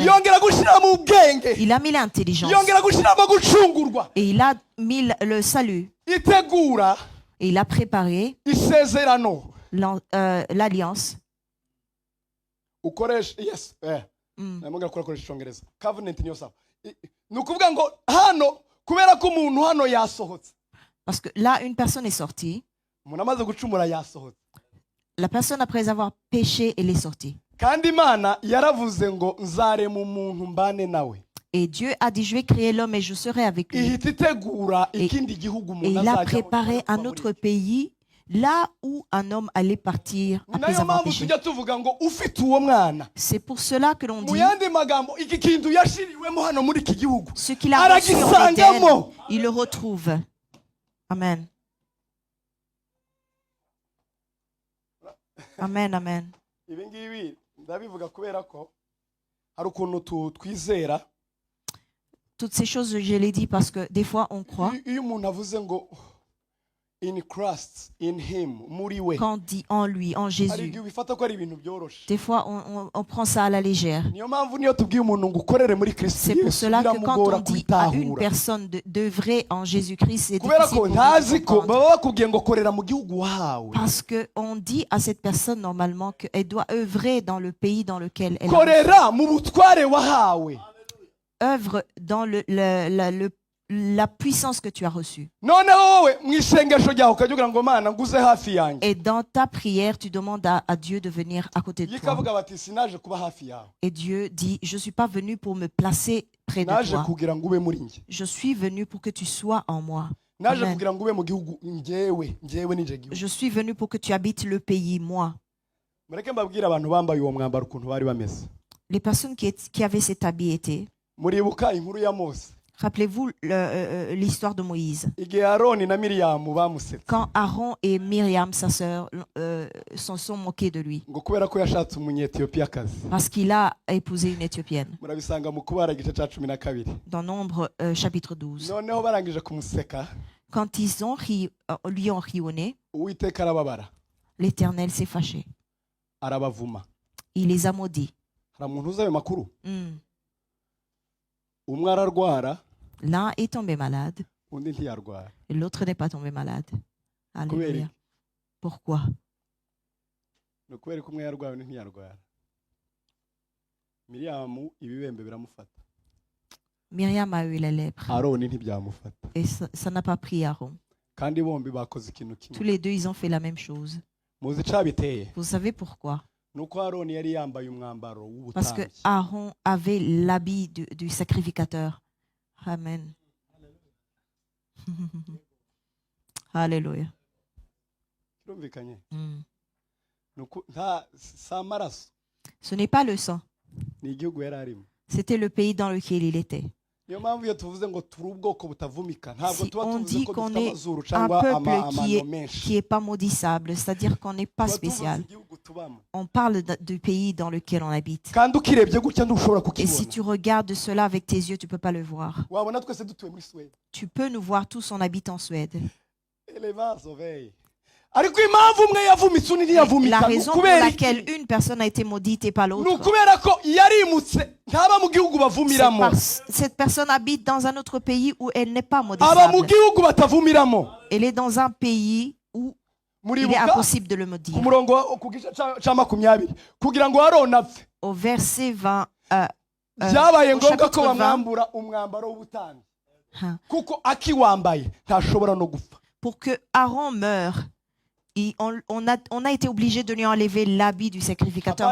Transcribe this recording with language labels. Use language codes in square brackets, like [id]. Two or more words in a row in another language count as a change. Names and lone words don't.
[rw] yongera gushiramo ubwenge, [fr] Il a mis l'intelligence. [rw] yongera gushiramo gucungurwa, [fr] Et il a mis le salut. [rw] itegura [fr] Et il a préparé [rw] isezerano. [fr] l'alliance. [rw] Ukoresha yes Mm. namugara kurakoresha icyongereza covenant niyo sawa. Ni ukuvuga ngo hano kubera ko umuntu hano yasohotse, [fr] Parce que là, une personne est sortie. [rw] umuntu amaze gucumura yasohotse, [fr] La personne, après avoir péché, elle est sortie. [rw] kandi Imana yaravuze ngo nzarema umuntu mbane nawe. [fr] Et Dieu a dit, je vais créer l'homme et je serai avec lui. [rw] Ihita itegura [fr] Et- [rw] ikindi gihugu [fr] Et [rw] umuntu [fr] il a [rw] azajya [fr] préparé un autre pays, là où un homme allait partir [rw] Ni [fr] après [rw] nayo [fr] avoir [rw] mpamvu [fr] péché. [rw] tujya tuvuga ngo ufite uwo mwana, [fr] C'est pour cela que l'on [rw] mu [fr] dit, [rw] yandi magambo iki kintu yashiriwemo hano muri iki gihugu [fr] ce qu'il a reçu en Éden, [rw] aragisangamo. [fr] il le retrouve. [rw] Amen. Amen, amen. Ibi ngibi ndabivuga kubera ko hari ukuntu twizera [fr] Toutes ces choses, je les dis parce que des fois, on croit, [rw] iyo umuntu avuze ngo [en] in Christ, in him, [rw] muri we, [fr] quand on dit en lui, en [rw] hari [fr] Jésus, [rw] igihe ubifata ko ari ibintu byoroshe. [fr] des fois, on prend ça à la légère. [rw] Niyo mpamvu niyo tubwiye umuntu ngo ukorere muri Kristo [fr] C'est pour [rw] Yesu [fr] cela que quand [rw] biramugora [fr] on dit à une [rw] kubitahura, [fr] personne d'œuvrer en Jésus-Christ, c'est [rw] kubera [fr] difficile [rw] ko [fr] pour lui [rw] ntazi [fr] de [rw] ko [fr] comprendre. [rw] baba bakubwiye ngo korera mu gihugu wahawe. [fr] Parce qu'on dit à cette personne normalement qu'elle doit œuvrer dans le pays dans lequel elle [rw] Korera mu butware wahawe. [fr] œuvre dans la puissance que tu as reçue. [rw] Noneho wowe mu isengesho ryawe ukajya ugira ngo Mana nguze hafi yanjye, [fr] Et dans ta prière, tu demandes à Dieu de venir à côté de toi. [rw] yikavuga bati sinaje kuba hafi yawe, [fr] Et Dieu dit, je ne suis pas venu pour me placer près de [rw] naje [fr] toi. [rw] kugira ngo ube muri njye, [fr] Je suis venu pour que tu sois en moi. [rw] naje Amen. kugira ngo ube mu gihugu njyewe nije gihugu. [fr] Je suis venu pour que tu habites le pays, moi. [rw] Mureke mbabwire abantu bambaye uwo mwambaro ukuntu bari bameze. [fr] Les personnes qui avaient cet habit étaient, [rw] Muribuka inkuru ya Mose, [fr] rappelez-vous l'histoire de Moïse. [rw] igihe Aroni na Miriyamu bamusetse [fr] Quand Aaron et Myriam, sa sœur, s'en sont moqués de lui. [rw] ngo kubera ko yashatse umunyetiyopiyakazi. [fr] Parce qu'il a épousé une Éthiopienne. [rw] Murabisanga mu Kubara igice cya 12. [fr] Dans Nombre chapitre 12. [rw] Noneho barangije kumuseka, [fr] Quand ils ont lui ont rionné, [rw] Uwiteka arababara, [fr] l'Éternel s'est fâché. [rw] arabavuma. [fr] Il les a maudits. [rw] Hari umuntu uzi ayo makuru? Hmm. Umwe ararwara, [fr] L'un est tombé malade [rw] undi ntiyarwara. [fr] et l'autre n'est pas tombé malade. Alléluia. [rw] Kubera [fr] Pourquoi? [rw] ni ukubera ko umwe yarwaye undi ntiyarwara. Miriyamu ibibembe biramufata, [fr] Myriam a eu la lèpre [rw] Aroni ntibyamufata, [fr] et ça n'a pas pris Aaron. [rw] kandi bombi bakoze ikintu [fr] Tous [rw] kimwe. [fr] les deux, ils ont fait la même chose. [rw] Muzi icabiteye? [fr] Vous savez pourquoi? [rw] Nuko Aroni yari yambaye umwambaro [fr] Parce que [rw] w'ubutambyi. [fr] Aaron avait l'habit du sacrificateur. Amen. Alléluia. [rw] Kirumvikanye? Hmm. Si amaraso, [fr] Ce n'est pas le sang, [rw] ni igihugu yari arimo. [fr] c'était le pays dans lequel il était. [rw] Niyo mpamvu iyo tuvuze ngo turi ubwoko butavumika, ntabwo [fr] Si [rw] tuba [fr] on [rw] tuvuze [fr] dit [rw] ko [fr] qu'on [rw] dufite [fr] est [rw] amazuru [fr] Un [rw] cyangwa [fr] peuple [rw] amano menshi. [fr] qui est pas maudissable, c'est-à-dire qu'on n'est pas [rw] Tuba tuvuze [fr] spécial. [rw] igihugu tubamo. [fr] On parle du pays dans lequel on habite. [rw] Kandi ukirebye gutya ntushobora [fr] Et si [rw] kukibona. [fr] tu regardes cela avec tes yeux, tu peux pas le voir. [rw] Wabona twese dutuye muri Suède. [fr] Tu peux nous voir tous, on habite en Suède. Elevazo vey. [rw] Ariko impamvu umwe yavumitse undi [fr] La [rw] ntiyavumika, [fr] raison pour [rw] kubera [fr] laquelle [rw] iki? [fr] une personne a été maudite et pas [rw] Ni [fr] l'autre, [rw] ukubera ko yarimutse ntaba mu gihugu [fr] c'est [rw] bavumiramo, [fr] parce cette personne habite dans un autre pays où elle n'est pas [rw] aba mu [fr] maudissable. [rw] gihugu batavumiramo. [fr] Elle est dans un pays où il est [rw] Muribuka [fr] impossible de le maudire. [rw] ku murongo ku gice cya 20 kugira ngo Aroni apfe, [fr] Au verset 20, [rw] byabaye [fr] au [rw] ngombwa ko [fr] chapitre 20, [rw] bamwambura umwambaro w'ubutambyi, [fr] hein, [rw] kuko akiwambaye ntashobora no gupfa. [fr] pour que Aaron meure, on a été obligé de lui enlever l'habit du sacrificateur